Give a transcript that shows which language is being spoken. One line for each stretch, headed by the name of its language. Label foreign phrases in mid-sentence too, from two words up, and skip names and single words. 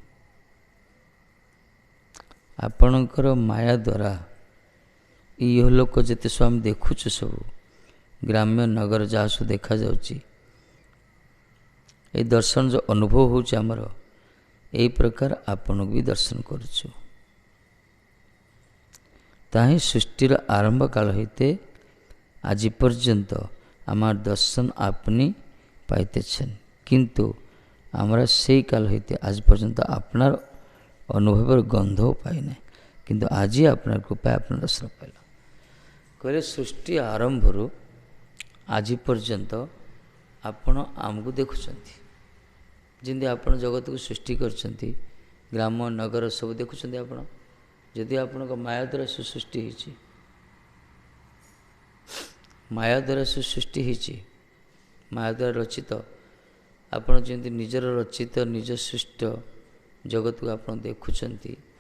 Odia: ଆପଣଙ୍କର ମାୟା ଦ୍ୱାରା ଇହଲୋକ ଯେତେ ସବୁ ଆମେ ଦେଖୁଛୁ, ସବୁ ଗ୍ରାମ୍ୟ ନଗର ଯାହା ସବୁ ଦେଖାଯାଉଛି, ଏଇ ଦର୍ଶନ ଯେଉଁ ଅନୁଭବ ହେଉଛି ଆମର, ଏଇ ପ୍ରକାର ଆପଣଙ୍କୁ ବି ଦର୍ଶନ କରୁଛୁ। ତାହିଁ ସୃଷ୍ଟିର ଆରମ୍ଭ କାଳ
Bangla: হইতে ଆଜି পর্যন্ত আমার দর্শন আপনি পাইতেছেন, কিন্তু আমরা সেই কাল হইতে আজ পর্যন্ত আপনার অনুভবের গন্ধও পাই নাই, কিন্তু আজি আপনার কৃপায় আপনার দর্শন পাইল।
Odia: କହିଲେ ସୃଷ୍ଟି ଆରମ୍ଭରୁ ଆଜି ପର୍ଯ୍ୟନ୍ତ ଆପଣ ଆମକୁ ଦେଖୁଛନ୍ତି। ଯେମିତି ଆପଣ ଜଗତକୁ ସୃଷ୍ଟି କରିଛନ୍ତି, ଗ୍ରାମ ନଗର ସବୁ ଦେଖୁଛନ୍ତି ଆପଣ। ଯଦି ଆପଣଙ୍କ ମାୟା ଦ୍ୱାରା ସୃଷ୍ଟି ହେଇଛି, ମାୟା ଦ୍ୱାରା ସୃଷ୍ଟି ହେଇଛି, ମାୟା ଦ୍ୱାରା ରଚିତ, ଆପଣ ଯେମିତି ନିଜର ରଚିତ ନିଜ ସୃଷ୍ଟ ଜଗତକୁ ଆପଣ ଦେଖୁଛନ୍ତି।